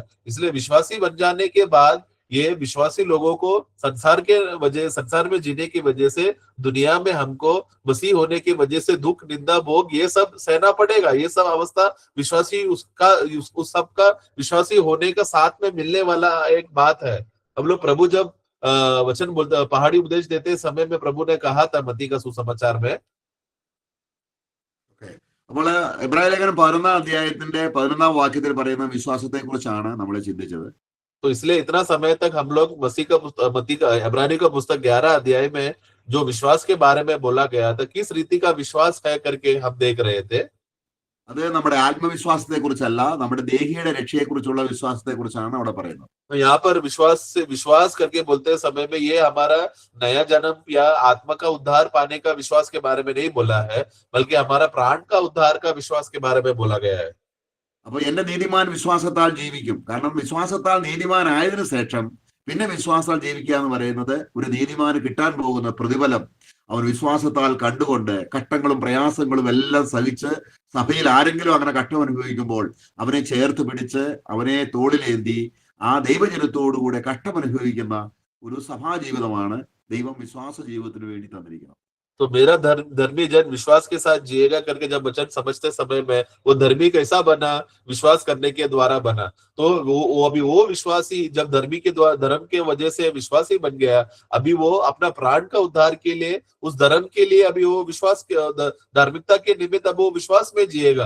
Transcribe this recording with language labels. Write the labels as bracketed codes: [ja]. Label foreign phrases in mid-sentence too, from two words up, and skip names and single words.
[hi] इसलिए विश्वासी बन जाने के बाद ये विश्वासी लोगों को संसार में जीने की वजह से दुनिया में हमको मसीह होने की वजह से दुख निंदा भोग ये सब सहना पड़ेगा। ये सब अवस्था विश्वासी उस सब का विश्वासी होने का साथ में मिलने वाला एक बात है। हम लोग प्रभु जब वचन बोलते पहाड़ी उपदेश देते समय में प्रभु ने कहा था मत्ती का सुसमाचार में, [ml] അപ്പോൾ എബ്രായ ലേഖനം 11ാം അധ്യായത്തിന്റെ 11ാം വാക്യത്തിൽ പറയുന്ന വിശ്വാസത്തെ കുറിച്ചാണ് നമ്മൾ ചിന്തിച്ചത്. [hi] तो इसलिए इतना समय तक हम लोग मत्ती का इब्रानी का पुस्तक 11 अध्याय में जो विश्वास के बारे में बोला गया था, किस रीति का विश्वास है करके हम देख रहे थे। [ml] അത് നമ്മുടെ ആത്മവിശ്വാസത്തെ കുറിച്ചല്ല, നമ്മുടെ ദേഹിയുടെ രക്ഷയെ കുറിച്ചുള്ള വിശ്വാസത്തെ കുറിച്ചാണ് അവിടെ പറയുന്നത്. [hi] यहाँ पर विश्वास करके बोलते समय में ये हमारा नया जन्म या आत्मा का उद्धार पाने का विश्वास के बारे में नहीं बोला है, बल्कि हमारा प्राण का उद्धार का विश्वास के बारे में बोला गया है। [ml] അപ്പൊ എന്റെ നീതിമാൻ വിശ്വാസത്താൽ ജീവിക്കും. കാരണം വിശ്വാസത്താൽ നീതിമാനായതിനു ശേഷം പിന്നെ വിശ്വാസത്താൽ ജീവിക്കുക എന്ന് പറയുന്നത് ഒരു നീതിമാന് കിട്ടാൻ പോകുന്ന പ്രതിഫലം അവൻ വിശ്വാസത്താൽ കണ്ടുകൊണ്ട് കഷ്ടങ്ങളും പ്രയാസങ്ങളും എല്ലാം സഹിച്ച് സഭയിൽ ആരെങ്കിലും അങ്ങനെ കഷ്ടം അനുഭവിക്കുമ്പോൾ അവനെ ചേർത്ത് പിടിച്ച് അവനെ തോളിലേന്തി ആ ദൈവജനത്തോടുകൂടെ കഷ്ടമനുഭവിക്കുന്ന ഒരു സഭാജീവിതമാണ് ദൈവം വിശ്വാസ ജീവിതത്തിന് വേണ്ടി തന്നിരിക്കുന്നത്. [hi] तो मेरा धर्मी जन विश्वास के साथ जिएगा करके जब वचन समझते समय में वो धर्मी कैसा बना, विश्वास करने के द्वारा बना। तो वो अभी वो विश्वासी जब धर्मी के द्वारा धर्म के वजह से विश्वासी बन गया, अभी वो अपना प्राण का उद्धार के लिए उस धर्म के लिए अभी वो विश्वास धार्मिकता के निमित्त अब वो विश्वास में जिएगा।